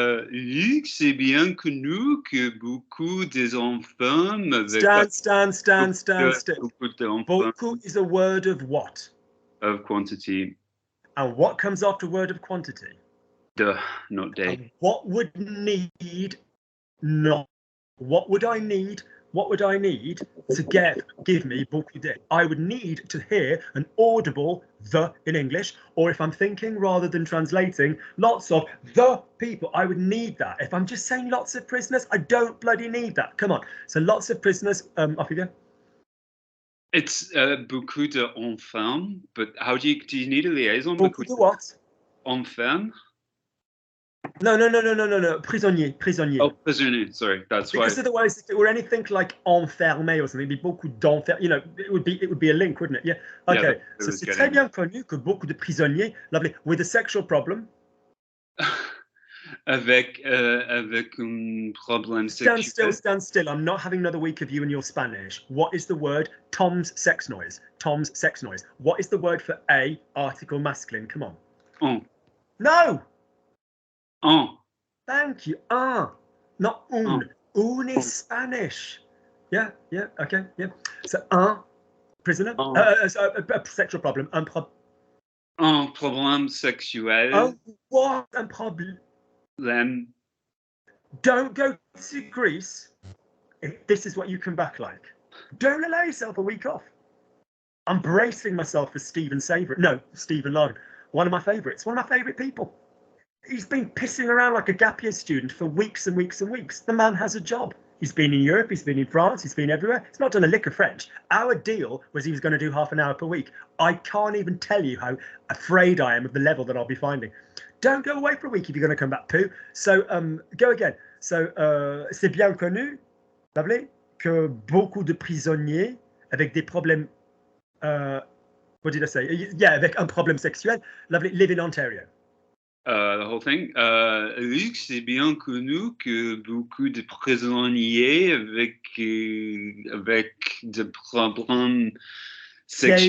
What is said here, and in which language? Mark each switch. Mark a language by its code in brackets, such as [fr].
[fr] Luc, c'est bien connu que beaucoup des enfants [en] Stand still. [fr] beaucoup d'enfants [en] Beaucoup is a word of what? of quantity. And what comes after word of quantity? Duh, not day. And what would need not? What would I need? What would I need to give me [fr] beaucoup de? [en] I would need to hear an audible the in English, or if I'm thinking rather than translating, lots of the people. I would need that. If I'm just saying lots of prisoners, I don't bloody need that. Come on. So lots of prisoners. Off you go. It's [fr] beaucoup d'enfants, [en] but how do you need a liaison? [fr] Beaucoup de what? Enfants? No. Prisonnier. [en] Oh, prisonnier. Sorry, that's because why. Otherwise, if it were anything like enfermé or something, it'd be [fr] beaucoup d'enfer. [en] You know, it would be a link, wouldn't it? Yeah. Okay. [fr] So c'est très bien connu que beaucoup de prisonniers, [en] lovely, with a sexual problem. [fr] avec un problème sexuel. [en] Stand still. I'm not having another week of you and your Spanish. What is the word? Tom's sex noise. Tom's sex noise. What is the word for a article masculine? Come on. [fr] Un. [en] No. [fr] Un. [en] Thank you. Not un. Un is Spanish. Yeah. Okay. Yeah. So prisoner. A sexual problem. [fr] Un problème sexuel. [en] Oh, what [fr] un problème? [en] Don't go to Greece if this is what you come back like. Don't allow yourself a week off. I'm bracing myself for Stephen Larden. One of my favourites. One of my favourite people. He's been pissing around like a gap year student for weeks and weeks and weeks. The man has a job. He's been in Europe, he's been in France, he's been everywhere. He's not done a lick of French. Our deal was he was going to do half an hour per week. I can't even tell you how afraid I am of the level that I'll be finding. Don't go away for a week if you're going to come back, Pooh. So, go again. [fr] So, c'est bien connu, lovely, que beaucoup de prisonniers avec des problèmes, [en] what did I say? Yeah, [fr] avec un problème sexuel, [en] lovely, live in Ontario. The whole thing. [fr] Luc, c'est bien connu que beaucoup de prisonniers avec des problèmes sexuels.